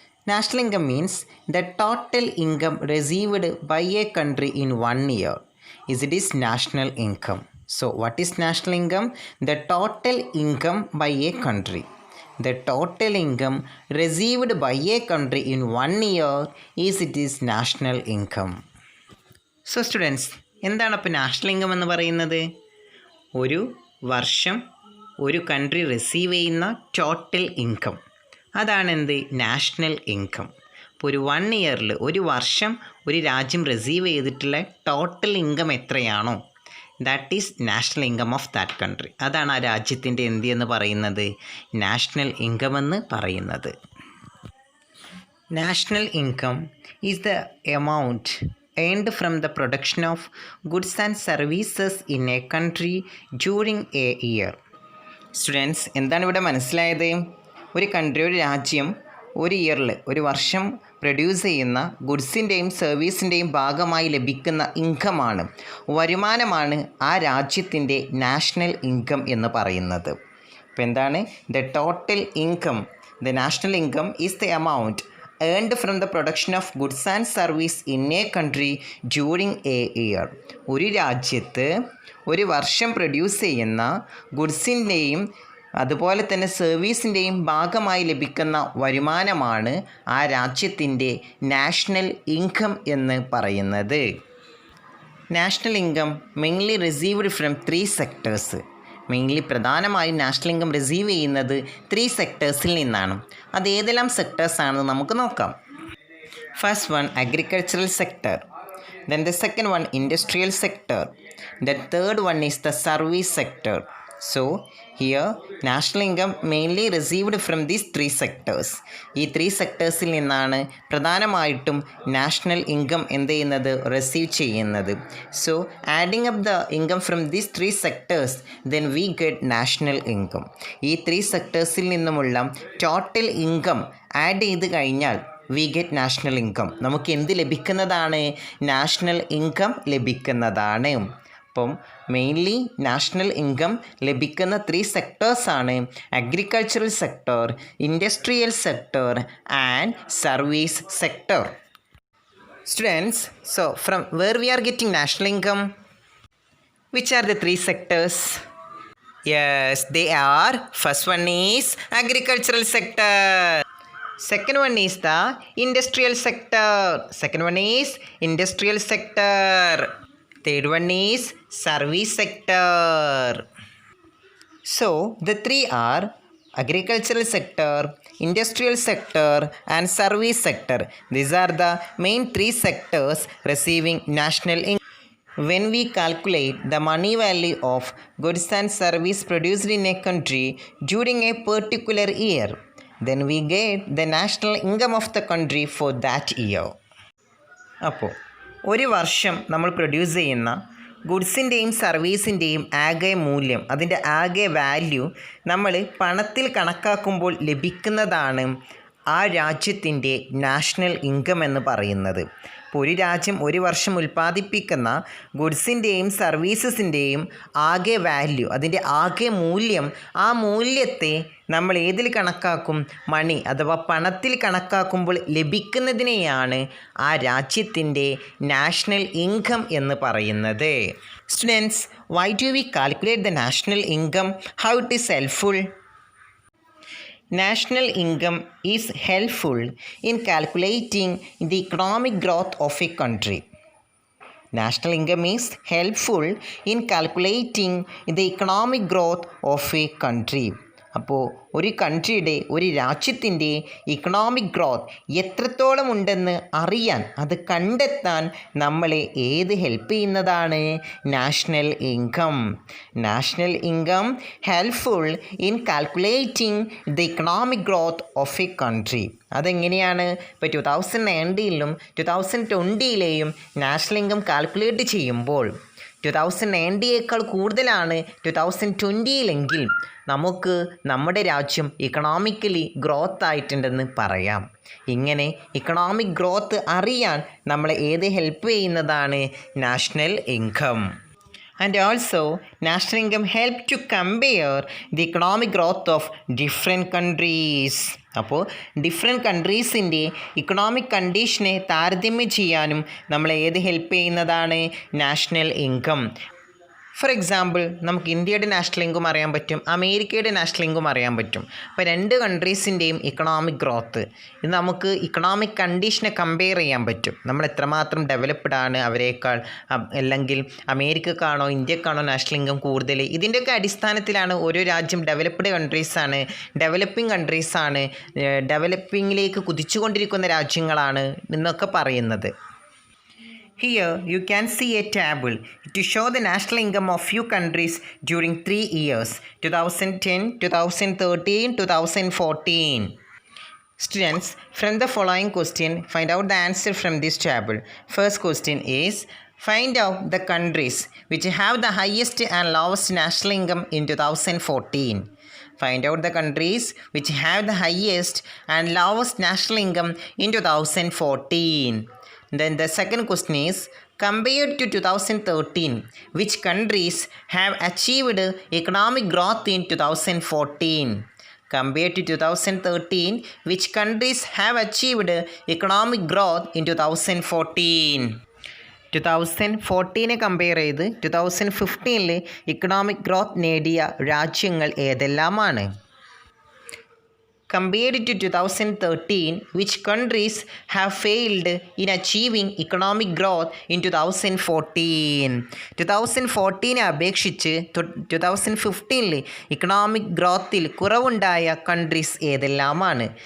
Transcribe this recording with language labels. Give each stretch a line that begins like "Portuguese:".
English: National income means the total income received by a country in 1 year. It is national income. So what is national income? The total income by a country. The total income received by a country in 1 year it is national income. So students,
Malayalam: എന്താണ് അപ്പോൾ national income എന്ന് പറയുന്നത്? ഒരു വർഷം ഒരു country receive ചെയ്യുന്ന total income, അതാണ് എന്ത് നാഷണൽ ഇൻകം. ഇപ്പോൾ ഒരു 1 ഇയറിൽ ഒരു വർഷം ഒരു രാജ്യം റിസീവ് ചെയ്തിട്ടുള്ള ടോട്ടൽ ഇൻകം എത്രയാണോ
English: That is national income of that country.
Malayalam: അതാണ് ആ രാജ്യത്തിൻ്റെ എന്ത് എന്ന് പറയുന്നത്, നാഷണൽ ഇൻകം എന്ന് പറയുന്നത്.
English: National income is the amount earned from the production of goods and services in a country during a year.
Malayalam: Students, എന്താണ് ഇവിടെ മനസ്സിലായത്? ഒരു കൺട്രി, ഒരു രാജ്യം ഒരു ഇയറിൽ ഒരു വർഷം പ്രൊഡ്യൂസ് ചെയ്യുന്ന ഗുഡ്സിൻ്റെയും സർവീസിൻ്റെയും ഭാഗമായി ലഭിക്കുന്ന ഇൻകമാണ്, വരുമാനമാണ് ആ രാജ്യത്തിൻ്റെ നാഷണൽ ഇൻകം എന്ന് പറയുന്നത്. അപ്പോൾ എന്താണ് the total income?
English: The national income is the amount earned from the production of goods and service in a country during a year.
Malayalam: ഒരു രാജ്യത്ത് ഒരു വർഷം പ്രൊഡ്യൂസ് ചെയ്യുന്ന ഗുഡ്സിൻ്റെയും അതുപോലെ തന്നെ സർവീസിൻ്റെയും ഭാഗമായി ലഭിക്കുന്ന വരുമാനമാണ് ആ രാജ്യത്തിൻ്റെ നാഷണൽ ഇൻകം എന്ന് പറയുന്നത്.
English: National income mainly received from 3 sectors.
Malayalam: Mainly പ്രധാനമായും നാഷണൽ ഇൻകം റിസീവ് ചെയ്യുന്നത് 3 സെക്ടേഴ്സിൽ നിന്നാണ്. അത് ഏതെല്ലാം സെക്ടേഴ്സാണെന്ന് നമുക്ക് നോക്കാം.
English: First one agricultural sector, then the second one industrial sector, the third one is the service sector. So here national income mainly received from these 3 sectors.
Malayalam: ഈ 3 സെക്ടേഴ്സിൽ നിന്നാണ് പ്രധാനമായിട്ടും നാഷണൽ ഇൻകം എന്ത് ചെയ്യുന്നത്, റിസീവ് ചെയ്യുന്നത്.
English: So adding up the income from these 3 sectors then we get national income.
Malayalam: ഈ 3 സെക്ടേഴ്സിൽ നിന്നുമുള്ള total income add ചെയ്ത് കഴിഞ്ഞാൽ
English: We get national income.
Malayalam: നമുക്ക് എന്ത് ലഭിക്കുന്നതാണ്? നാഷണൽ ഇൻകം ലഭിക്കുന്നതാണ്. അപ്പം മെയിൻലി നാഷണൽ ഇൻകം ലഭിക്കുന്ന 3 സെക്ടേഴ്സാണ് agricultural sector, industrial sector and service sector.
English: Students, so from where we are getting national income? Which are the 3 sectors? Yes, they are. First one is agricultural sector, second one is the industrial sector, second one is industrial sector, third one is service sector. So the 3 are agricultural sector, industrial sector and service sector. These are the main 3 sectors receiving national income. When we calculate the money value of goods and service produced in a country during a particular year, then we get the national income of the country for that year.
Malayalam: അപ്പോൾ ഒരു വർഷം നമ്മൾ produce ചെയ്യുന്ന ഗുഡ്സിൻ്റെയും സർവീസിൻ്റെയും ആകെ മൂല്യം, അതിൻ്റെ ആകെ value നമ്മൾ പണത്തിൽ കണക്കാക്കുമ്പോൾ ലഭിക്കുന്നതാണ് ആ രാജ്യത്തിൻ്റെ നാഷണൽ ഇൻകം എന്ന് പറയുന്നത്. ഇപ്പോൾ ഒരു രാജ്യം ഒരു വർഷം ഉൽപ്പാദിപ്പിക്കുന്ന ഗുഡ്സിൻ്റെയും സർവീസസിൻ്റെയും ആകെ വാല്യൂ, അതിൻ്റെ ആകെ മൂല്യം, ആ മൂല്യത്തെ നമ്മൾ ഏതിൽ കണക്കാക്കും? മണി അഥവാ പണത്തിൽ കണക്കാക്കുമ്പോൾ ലഭിക്കുന്നതിനെയാണ് ആ രാജ്യത്തിൻ്റെ നാഷണൽ ഇൻകം എന്ന് പറയുന്നത്.
English: Students, why do we calculate the national income? How it is helpful? National income is helpful in calculating the economic growth of a country. National income is helpful in calculating the economic growth of a country.
Malayalam: അപ്പോൾ ഒരു കൺട്രിയുടെ ഒരു രാജ്യത്തിൻ്റെ economic growth എത്രത്തോളം ഉണ്ടെന്ന് അറിയാൻ അത് കണ്ടെത്താൻ നമ്മളെ ഏത് ഹെൽപ്പ് ചെയ്യുന്നതാണ്?
English: National income. National income helpful in calculating the economic growth of a country.
Malayalam: അതെങ്ങനെയാണ്? ഇപ്പോൾ 2019ലും 2020ലെയും നാഷണൽ ഇൻകം കാൽക്കുലേറ്റ് ചെയ്യുമ്പോൾ 2019യേക്കാൾ കൂടുതലാണ് 2020ലെങ്കിൽ നമുക്ക് നമ്മുടെ രാജ്യം ഇക്കണോമിക്കലി ഗ്രോത്ത് ആയിട്ടുണ്ടെന്ന് പറയാം. ഇങ്ങനെ ഇക്കണോമിക് ഗ്രോത്ത് അറിയാൻ നമ്മളെ ഏത് ഹെൽപ്പ് ചെയ്യുന്നതാണ്? National income.
English: And also, national income help to compare the economic growth of different countries.
Malayalam: അപ്പോൾ ഡിഫറെൻറ്റ് കൺട്രീസിൻ്റെ ഇക്കണോമിക് കണ്ടീഷനെ താരതമ്യം ചെയ്യാനും നമ്മളെ ഏത് ഹെൽപ്പ് ചെയ്യുന്നതാണ്? National income. ഫോർ എക്സാമ്പിൾ, നമുക്ക് ഇന്ത്യയുടെ നാഷണൽ ഇൻകം അറിയാൻ പറ്റും, അമേരിക്കയുടെ നാഷണൽ ഇൻകം അറിയാൻ പറ്റും. അപ്പോൾ രണ്ട് കൺട്രീസിൻ്റെയും ഇക്കണോമിക് ഗ്രോത്ത് ഇത് നമുക്ക് ഇക്കണോമിക് കണ്ടീഷനെ കമ്പയർ ചെയ്യാൻ പറ്റും. നമ്മൾ എത്രമാത്രം ഡെവലപ്ഡ് ആണ് അവരേക്കാൾ, അല്ലെങ്കിൽ അമേരിക്കക്കാണോ ഇന്ത്യക്കാണോ നാഷണൽ ഇൻകം കൂടുതൽ. ഇതിൻ്റെയൊക്കെ അടിസ്ഥാനത്തിലാണ് ഓരോ രാജ്യം ഡെവലപ്ഡ് കൺട്രീസാണ്, ഡെവലപ്പിംഗ് കൺട്രീസാണ്, ഡെവലപ്പിങ്ങിലേക്ക് കുതിച്ചുകൊണ്ടിരിക്കുന്ന രാജ്യങ്ങളാണ് എന്നൊക്കെ പറയുന്നത്.
English: Here you can see a table to show the national income of few countries during 3 years, 2010, 2013, 2014. Students, from the following question, find out the answer from this table. First question is, find out the countries which have the highest and lowest national income in 2014. Find out the countries which have the highest and lowest national income in 2014. Then the second question is, compared to 2013, which countries have achieved economic growth in 2014? Compared to 2013, which countries have achieved economic growth in 2014?
Malayalam: 2014 compare ചെയ്ത് 2015 economic growth നേടിയ രാജ്യങ്ങൾ ഏതെല്ലാമാണ്?
English: Compared to 2013, which countries have failed in achieving economic growth in 2014?
Malayalam: 2014 അപേക്ഷിച്ച് 2015 economic ഗ്രോത്തിൽ കുറവുണ്ടായ countries ഏതെല്ലാമാണ്?